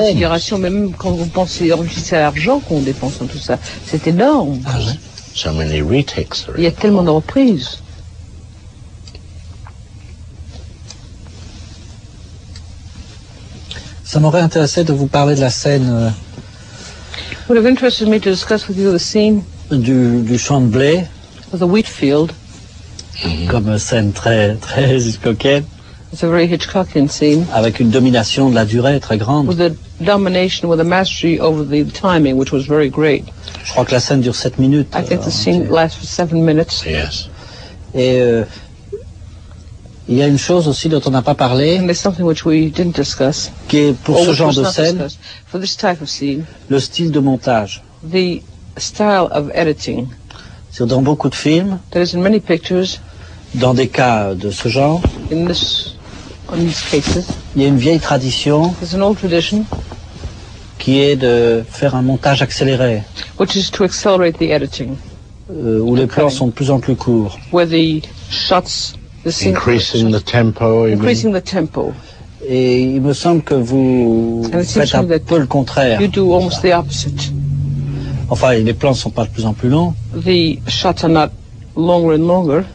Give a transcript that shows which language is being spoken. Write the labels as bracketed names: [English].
[French] considération, même quand vous pensez à l'argent qu'on dépense dans tout ça, c'est énorme. [English] So many retakes. [French] Il y a tellement de reprises. Ça m'aurait intéressé de vous parler de la scène. [English] Would have interested me to discuss with you the scene [French] du champ de blé, [English] of the wheat field, [French] comme scène très Hitchcockienne. [English] It's a very Hitchcockian scene. [French] Avec une domination de la durée très grande. [English] With a domination, with a mastery over the timing, which was very great. [French] Je crois que la scène dure 7 minutes. [English] I think the scene lasts for 7 minutes. Yes. [French] Et il y a une chose aussi dont on n'a pas parlé. [English] And there's something which we didn't discuss. [French] Qui est pour ce genre de scène, [English] for this type of scene, [French] le style de montage. [English] The style of editing. [French] C'est dans beaucoup de films. [English] That is in many pictures. [French] Dans des cas de ce genre. [English] In these cases. [French] Il y a une vieille tradition. [English] There's an old tradition. [French] Qui est de faire un montage accéléré. [English] Which is to accelerate the editing. [French] Où les plans sont de plus en plus courts. [English] Where the shots, increasing the tempo. Increasing the tempo. [French] Et il me semble que vous faites un peu le contraire. [English] You do almost the opposite. [French] Enfin, les plans ne sont pas de plus en plus longs. [English] The shots are not longer and longer.